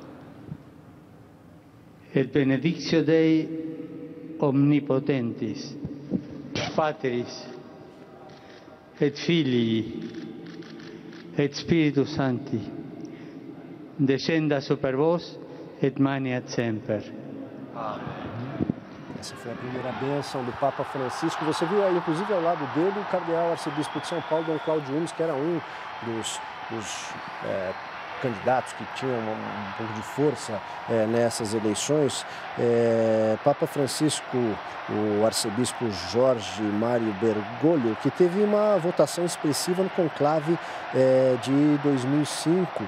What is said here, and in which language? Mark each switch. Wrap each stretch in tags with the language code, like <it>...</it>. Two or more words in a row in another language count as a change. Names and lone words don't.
<la>Et benedictio Dei omnipotentis, Patris, et Filii, et Spiritus Sancti, descenda super vos, et maniat semper.</la> <pt>Essa foi a primeira bênção do Papa Francisco. Você viu aí, inclusive, ao lado dele, o cardeal arcebispo de São Paulo, Dom Cláudio Umes, que era um dos candidatos que tinham um pouco de força nessas eleições. Papa Francisco, o arcebispo Jorge Mário Bergoglio, que teve uma votação expressiva no conclave de 2005.</pt>